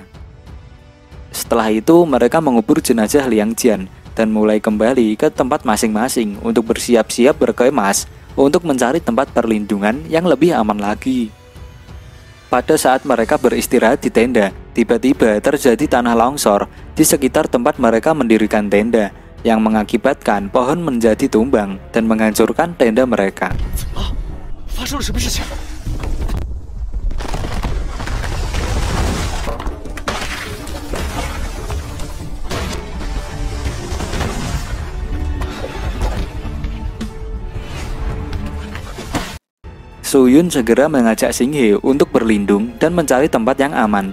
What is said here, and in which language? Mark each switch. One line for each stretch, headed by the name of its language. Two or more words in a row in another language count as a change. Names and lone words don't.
Indonesian: Setelah itu, mereka mengubur jenazah Liang Jian dan mulai kembali ke tempat masing-masing untuk bersiap-siap berkemas untuk mencari tempat perlindungan yang lebih aman lagi. Pada saat mereka beristirahat di tenda, tiba-tiba terjadi tanah longsor di sekitar tempat mereka mendirikan tenda yang mengakibatkan pohon menjadi tumbang dan menghancurkan tenda mereka.
Chinese: 发生了什么事情？
Indonesian: Su Yun segera mengajak Xing He untuk berlindung dan mencari tempat yang aman.